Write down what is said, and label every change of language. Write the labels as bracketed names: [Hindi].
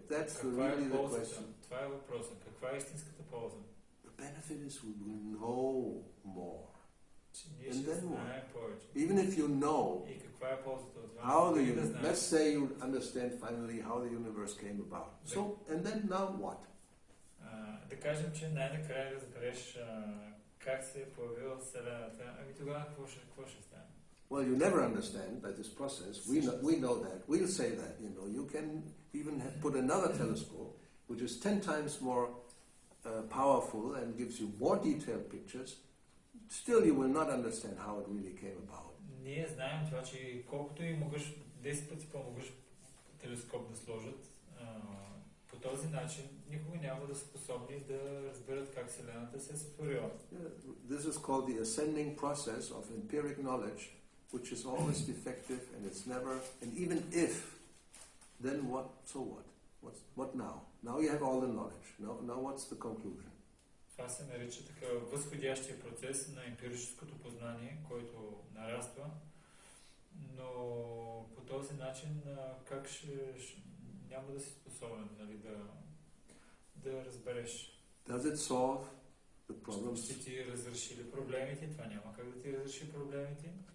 [English] That's really the question. [Bulgarian] Това е въпросът. Каква е истинската полза? [English] The benefit is we will know more. And then what? Even if you know how let's say you understand finally how the universe came about. So, and then now what? [Bulgarian] Да кажем, че най-накрая разбереш как се е появила Вселената, ами тогава какво ще стане? [English] Well, you never understand by this process. We know that. We'll say that. You can even put another telescope, which is 10 times more powerful and gives you more detailed pictures. Still, you will not understand how it really came about. [Bulgarian] Ние знаем това, че колкото и могъш 10 пъти по-могъш телескоп да сложат, по този начин никога няма да са способни да разберат как Вселената се е сътворила. [English] This is called the ascending process of empiric knowledge, which is always defective and it's never, and even if, then what? So what? What now? Now you have all the knowledge. Now what's the conclusion? [Bulgarian] Това се нарича така възходящия процес на емпирическото познание, който нараства, но по този начин как няма да си способен, нали, да разбереш. [English] Does it solve the problems? [Bulgarian] Ще ти разреши ли проблемите? Това няма как да ти разреши проблемите?